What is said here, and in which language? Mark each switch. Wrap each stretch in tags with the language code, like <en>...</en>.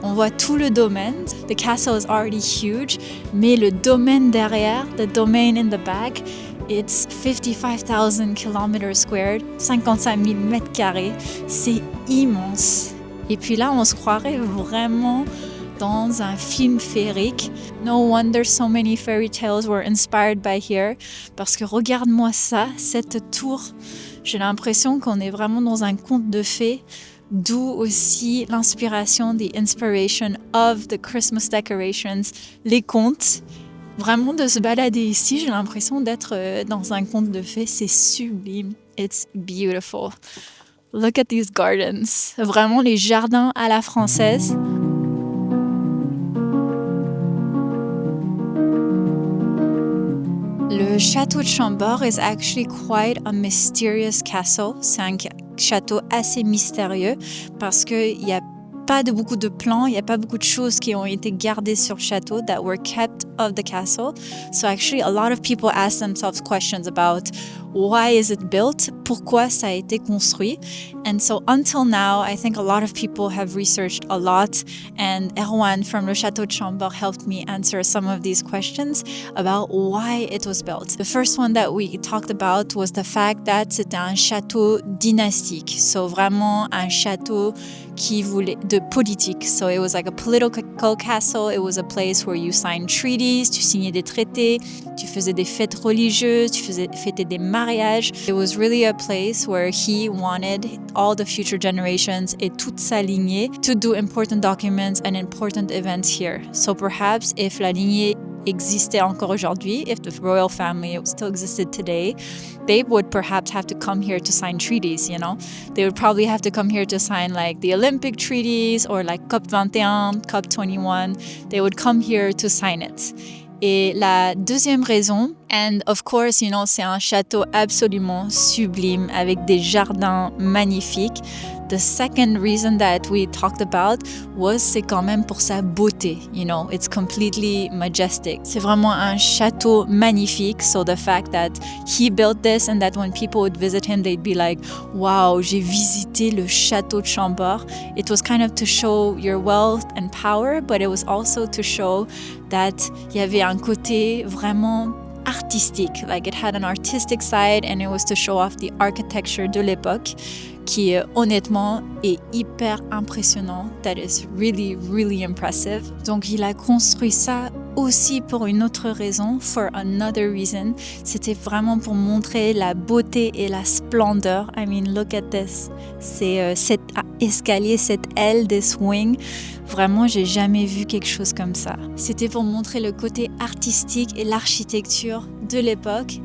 <fr>On voit tout le domaine.</fr> <en>The castle is already huge,</en> <fr>mais le domaine derrière,</fr> <en>the domain in the back, it's 55,000 km squared,</en> <fr>55 000 mètres carrés. C'est immense. Et puis là, on se croirait vraiment dans un film féerique.</fr> <en>No wonder so many fairy tales were inspired by here.</en> <fr>Parce que regarde-moi ça, cette tour. J'ai l'impression qu'on est vraiment dans un conte de fées. D'où aussi l'inspiration,</fr> <en>the inspiration of the Christmas decorations,</en> <fr>les contes. Vraiment de se balader ici, j'ai l'impression d'être dans un conte de fées, c'est sublime.</fr> <en>It's beautiful. Look at these gardens.</en> <fr>Vraiment les jardins à la française.</fr> <en>Le Château de Chambord is actually quite a mysterious castle.</en> <fr>C'est un château assez mystérieux parce qu'il n'y a pas beaucoup de plans, il n'y a pas beaucoup de choses qui ont été gardées sur le château</fr> <en>that were kept of the castle. So actually a lot of people ask themselves questions about why is it built?</en> <fr>Pourquoi ça a été construit?</fr> <en>And so until now, I think a lot of people have researched a lot, and Erwan from le Château de Chambord helped me answer some of these questions about why it was built. The first one that we talked about was the fact that</en> <fr>c'était un château dynastique,</fr> <en>so</en> <fr>vraiment un château qui voulait de politique.</fr> <en>So it was like a political castle. It was a place where you signed treaties,</en> <fr>tu signais des traités, tu faisais des fêtes religieuses, tu fêtais des mariages.</fr> <en>It was really a place where he wanted all the future generations</en> <fr>et toute sa lignée</fr> <en>to do important documents and important events here. So perhaps if</en> <fr>la lignée existait encore aujourd'hui,</fr> <en>if the royal family still existed today, they would perhaps have to come here to sign treaties, you know? They would probably have to come here to sign like the Olympic treaties or like COP21, COP21. They would come here to sign it.</en> <fr>Et la deuxième raison,</fr> <en>and of course, you know,</en> <fr>c'est un château absolument sublime avec des jardins magnifiques.</fr> <en>The second reason that we talked about was</en> <fr>c'est quand même pour sa beauté,</fr> <en>you know, it's completely majestic.</en> <fr>C'est vraiment un château magnifique,</fr> <en>so the fact that he built this and that when people would visit him, they'd be like, wow,</en> <fr>j'ai visité le Château de Chambord.</fr> <en>It was kind of to show your wealth and power, but it was also to show that</en> <fr>il y avait un côté vraiment artistique,</fr> <en>like it had an artistic side and it was to show off the architecture</en> <fr>de l'époque qui honnêtement est hyper impressionnant.</fr> <en>That is really, really impressive.</en> <fr>Donc il a construit ça aussi pour une autre raison,</fr> <en>for another reason.</en> <fr>C'était vraiment pour montrer la beauté et la splendeur.</fr> <en>I mean, look at this.</en> <fr>C'est cet escalier, cette aile,</fr> <en>this wing.</en> <fr>Vraiment, j'ai jamais vu quelque chose comme ça. C'était pour montrer le côté artistique et l'architecture de l'époque.</fr>